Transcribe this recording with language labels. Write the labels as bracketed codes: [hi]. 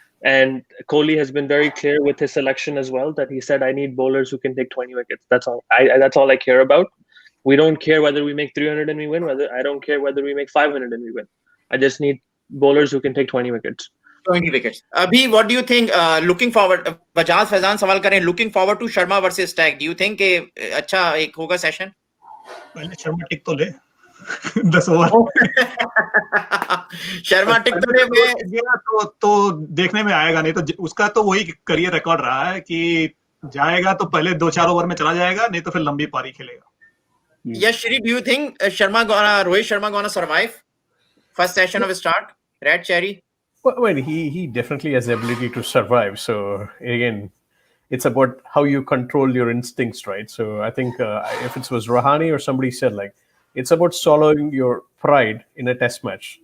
[en] And Kohli has been very clear with his selection as well, that he said, I need bowlers who can take 20 wickets. That's all. That's all I care about. We don't care whether we make 300 and we win. I don't care whether we make 500 and we win. I just need bowlers who can take 20 wickets. 20 wickets. Abhi, what do you think? Looking forward, [hi] Bajaj Faizan सवाल करें. [en] Looking forward to Sharma versus Stag. Do you think [hi] कि अच्छा एक होगा session? पहले शर्मा टिक तो ले 10 over. Sharma टिक तो ले. तो देखने में आएगा, नहीं तो उसका तो वही करियर रिकॉर्ड रहा है कि जाएगा तो पहले 2-4 ओवर में चला जाएगा, नहीं तो फिर लंबी पारी खेलेगा. [en] Yes, Shri, do you think Rohit Sharma gonna survive first session of start? Red Cherry? Well, he definitely has the ability to survive. So again, it's about how you control your instincts, right? So I think if it was Rahane or somebody said, like, it's about swallowing your pride in a test match.